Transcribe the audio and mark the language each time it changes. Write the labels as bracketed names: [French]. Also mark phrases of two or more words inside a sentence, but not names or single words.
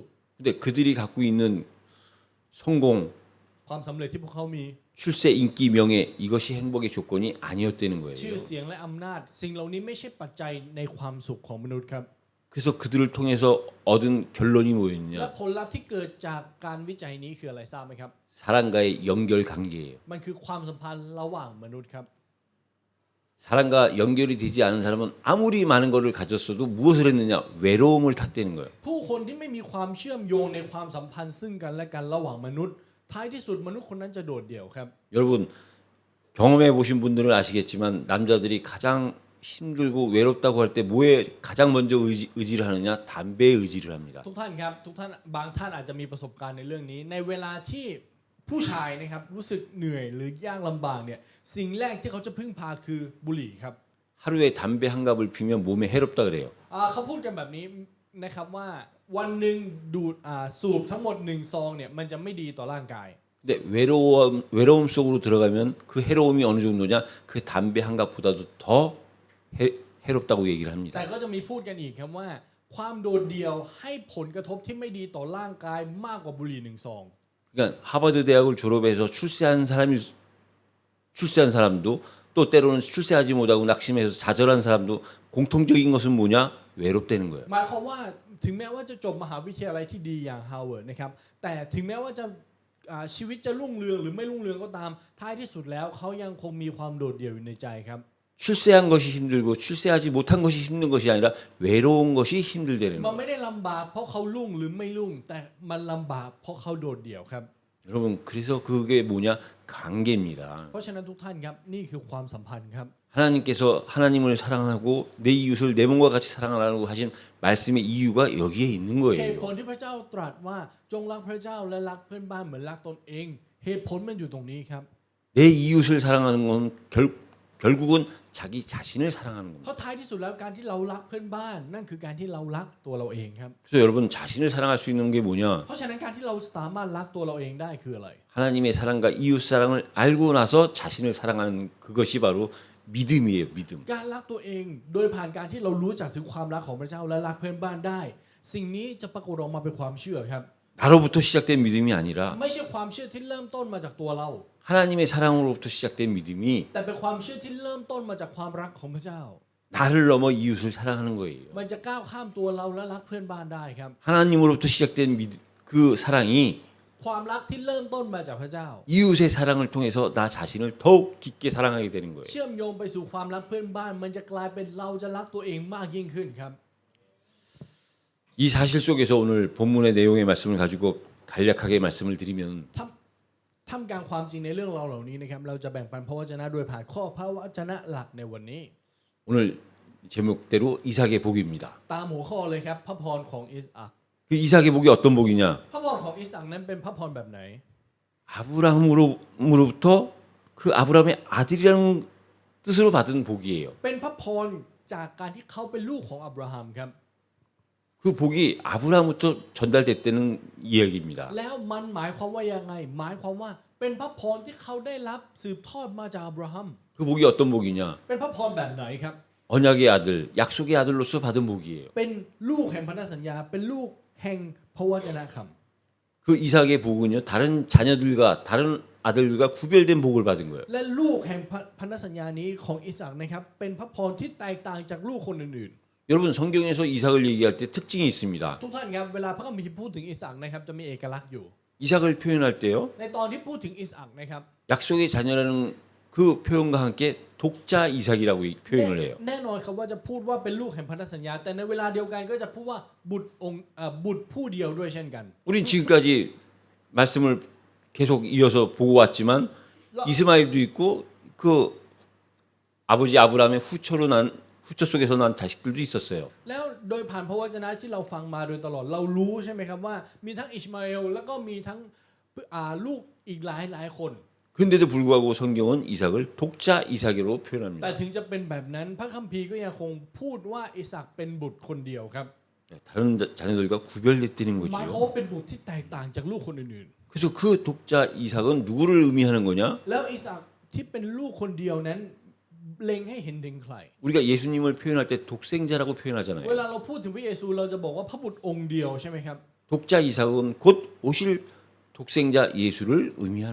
[Korean] 근데 그들이 갖고 있는 성공, [Thai] ความสำเร็จที่พวกเขามี [Korean] 출세, 인기, 명예 이것이 행복의 조건이 아니었다는 [Thai] ชื่อ [Korean] 거예요. [Thai] เสียงและอำนาจ สิ่งเหล่านี้ไม่ใช่ปัจจัยในความสุขของมนุษย์ครับ [Korean] 그래서 그들을 통해서 얻은 결론이 [Thai] และ [Korean] 뭐였냐? [Thai] ผลลัพธ์ที่เกิดจากการวิจัยนี้คืออะไรทราบไหมครับ [Korean] 사람과의 연결 관계예요. [Thai] มันคือความสัมพันธ์ระหว่างมนุษย์ครับ [Korean] 사람과 연결이 되지 않은 사람은 아무리 많은 것을 가졌어도 무엇을 했느냐? 외로움을 탔다는 거예요. [Thai] ผู้คนที่ไม่มีความเชื่อมโยงในความสัมพันธ์ซึ่งกันและกันระหว่างมนุษย์ท้ายที่สุดมนุษย์คนนั้นจะโดดเดี่ยวครับ [Korean] 여러분 경험해 보신 분들은 아시겠지만 남자들이 가장 힘들고 외롭다고 할 때 뭐에 가장 먼저 의지를 하느냐? 담배에 의지를 합니다. [Thai] ทุกท่านครับทุกท่านบางท่านอาจจะมีประสบการณ์ในเรื่องนี้ ในเวลาที่ผู้ชายนะครับรู้สึกเหนื่อยหรือยากลำบากเนี่ยสิ่งแรกที่เขาจะพึ่งพาคือบุหรี่ครับ [Korean] 하루에 담배 한 갑을 피우면 몸에 해롭다 그래요. [Thai] เขาพูดกันแบบนี้นะครับว่าวันหนึ่งดูดสูบทั้งหมด1ซองเนี่ยมันจะไม่ดีต่อร่างกาย [Korean] 근데 외로움 속으로 들어가면 그 해로움이 어느 정도냐? 그 담배 한 갑보다도 더 해롭다고 얘기를 [Thai] แต่ [Korean] 합니다. [Thai] ก็จะมีพูดกันอีกครับว่าความโดดเดี่ยวให้ผลกระทบที่ไม่ดีต่อร่างกายมากกว่าบุหรี่1ซอง [Korean] 그러니까 하버드 대학을 졸업해서 출세한 사람도 또 때로는 출세하지 못하고 낙심해서 좌절한 사람도 공통적인 것은 뭐냐? 외롭다는 거예요. [Thai] หมายความว่าถึงแม้ว่าจะจบมหาวิทยาลัยที่ดีอย่างฮาร์วาร์ดนะครับแต่ถึงแม้ว่าจะชีวิตจะรุ่งเรืองหรือไม่รุ่งเรืองก็ตามท้ายที่สุดแล้วเขายังคงมีความโดดเดี่ยวอยู่ในใจครับ [Korean] 출세한 것이 힘들고 출세하지 못한 것이 힘든 것이 아니라 외로운 것이 힘들다는 [Thai] มัน [Korean] 거예요. [Thai] ไม่ได้ลำบากเพราะเขารุ่งหรือไม่รุ่งแต่มันลำบากเพราะเขาโดดเดี่ยวครับ [Korean] 여러분 그래서 그게 뭐냐? 관계입니다. [Thai] เพราะฉะนั้นทุกท่านครับนี่คือความสัมพันธ์ครับ [Korean] 하나님께서 하나님을 사랑하고 내 이웃을 내 몸과 같이 사랑하라고 하신 말씀의 이유가 여기에 있는 [Thai] เหตุผ [Korean] 거예요. [Thai] ลที่พระเจ้าตรัสว่าจงรักพระเจ้าและรักเพื่อนบ้านเหมือนรักตนเอง เหตุผลมันอยู่ตรงนี้ครับ [Korean] 내 이웃을 사랑하는 건 결국은 자기 자신을 사랑하는 [Thai] เพ [Korean] 겁니다. [Thai] ราะท้ายที่สุดแล้วการที่เรารักเพื่อนบ้าน นั่นคือการที่เรารักตัวเราเองครับ [Korean] 그래서 여러분 자신을 사랑할 수 있는 게 뭐냐? [Thai] เพราะฉะนั้นการที่เราสามารถรักตัวเราเองได้คืออะไร [Korean] 하나님의 사랑과 이웃 사랑을 알고 나서 자신을 사랑하는 그것이 바로 믿음이에요. 믿음. [Thai] การรักตัวเองโดยผ่านการที่เรารู้จักถึงความรักของพระเจ้าและรักเพื่อนบ้านได้ สิ่งนี้จะปรากฏออกมาเป็นความเชื่อครับ [Korean] 나로부터 시작된 믿음이 아니라 [Thai] ไม่ใช่ความเชื่อที่เริ่มต้นมาจากตัวเรา [Korean] 하나님의 사랑으로부터 시작된 믿음이 [Thai] แต่เป็นความเชื่อที่เริ่มต้นมาจากความรักของพระเจ้า [Korean] 나를 넘어 이웃을 사랑하는 거예요. [Thai] มันจะก้าวข้ามตัวเราและรักเพื่อนบ้านได้ครับ [Korean] 하나님으로부터 시작된 그 사랑이 [Thai] ความรักที่เริ่มต้นมาจากพระเจ้า [Korean] 이웃의 사랑을 통해서 나 자신을 더욱 깊게 사랑하게 되는 거예요. [Thai] เชื่อมโยงไปสู่ความรักเพื่อนบ้าน มันจะกลายเป็นเราจะรักตัวเองมากยิ่งขึ้นครับ [Korean] 이 사실 속에서 오늘 본문의 내용의 말씀을 가지고 간략하게 말씀을 드리면 [Thai] ท่ามกลางความจริงในเรื่องเราเหล่านี้นะครับเราจะแบ่งปันพระวจนะโดยผ่านข้อพระวจนะหลักในวันนี้ [Korean] 오늘 제목대로 이삭의 복입니다. [Thai] ตามหัวข้อเลยครับพระพรของอิสอัค [Korean] 그 이삭의 복이 어떤 복이냐? [Thai] พระพรของอิสอัคนั้นเป็นพระพรแบบไหน [Korean] 아브라함으로부터 그 아브라함의 아들이라는 뜻으로 받은 복이에요. [Thai] เป็นพระพรจากการที่เขาเป็นลูกของอับราฮัมครับ [Korean] 그 복이 아브라함부터 전달됐다는 이야기입니다. [Thai] แล้วมันหมายความว่ายังไง หมายความว่าเป็นพระพรที่เขาได้รับสืบทอดมาจากอับราฮัม [Korean] 그 복이 어떤 복이냐? [Thai] เป็นพระพรแบบไหนครับ [Korean] 언약의 아들, 약속의 아들로서 받은 복이에요. [Thai] เป็นลูกแห่งพันธสัญญา เป็นลูกแห่งพระวจนะคำ [Korean] 그 이삭의 복은요, 다른 자녀들과 다른 아들들과 구별된 복을 받은 거예요. [Thai] และลูกแห่งพันธสัญญานี้ของอิสอัคนะครับเป็นพระพรที่แตกต่างจากลูกคนอื่น [Korean] 여러분 성경에서 이삭을 얘기할 때 특징이 있습니다. [Thai] ๆ ทุกท่านครับเวลาพระคัมภีร์พูดถึงอิสอัคนะครับจะมีเอกลักษณ์อยู่ [Korean] 이삭을 표현할 때요, [Thai] ในตอนที่พูดถึงอิสอัคนะครับ [Korean] 약속의 자녀라는 그 표현과 함께 독자 이삭이라고 표현을 해요. [Thai] แน่นอนครับว่าจะพูดว่าเป็นลูกแห่งพันธสัญญา แต่ในเวลาเดียวกันก็จะพูดว่าบุตรผู้เดียวด้วยเช่นกัน [Korean] 우린 지금까지 말씀을 계속 이어서 보고 왔지만 이스마엘도 있고 그 아버지 아브라함의 후처 속에서 난 자식들도 있었어요. [Thai] แล้วโดยผ่านพระวจนะที่เราฟังมาโดยตลอดเรารู้ใช่ไหมครับว่ามีทั้งอิชมาเอลแล้วก็มีทั้งลูกอีกหลายคน [Korean] 근데도 불구하고 성경은 이삭을 독자 이삭으로 [Thai] แต่ [Korean] 표현합니다. [Thai] ถึงจะเป็นแบบนั้นพระคัมภีร์ก็ยังคงพูดว่าอิสอัคเป็นบุตรคนเดียวครับ [Korean] 다른 자녀들과 구별됐다는 [Thai] หมายความ [Korean] 거죠. [Thai] ว่าเป็นบุตรที่แตกต่างจากลูกคนอื่น [Korean] 그래서 그 독자 이삭은 누구를 의미하는 거냐? [Thai] ๆแล้วอิสอัคที่เป็นลูกคนเดียวนั้นเล็งให้เห็นถึงใคร [Korean] 우리가 예수님을 표현할 때 독생자라고 표현하잖아요. [Thai] เวลาเราพูดถึงพระเยซูเราจะบอกว่าพระบุตรองค์เดียวใช่ไหมครับ [Korean] 독자 이삭은 곧 오실 독생자 예수를 의미하는